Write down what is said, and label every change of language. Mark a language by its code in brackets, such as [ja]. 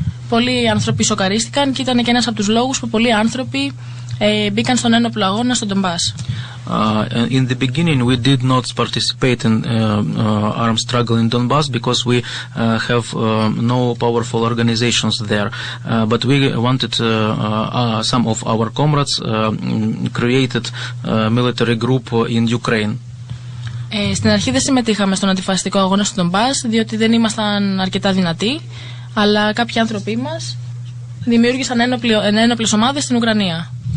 [el] Πολλοί άνθρωποι σοκαρίστηκαν και ήταν και ένας από τους λόγους που πολλοί άνθρωποι μπήκαν στον ένοπλο αγώνα στον Ντομπάς. [en] In the beginning we did not participate in armed struggle in Donbass because we have no powerful organizations there, but we wanted some of our comrades created a military group in Ukraine. [el] Στην αρχή δεν συμμετείχαμε στον αντιφασιστικό αγώνα στον Ντομπάς διότι δεν ήμασταν αρκετά δυνατοί, αλλά κάποιοι άνθρωποι μας δημιούργησαν ένοπλες ομάδες στην Ουκρανία.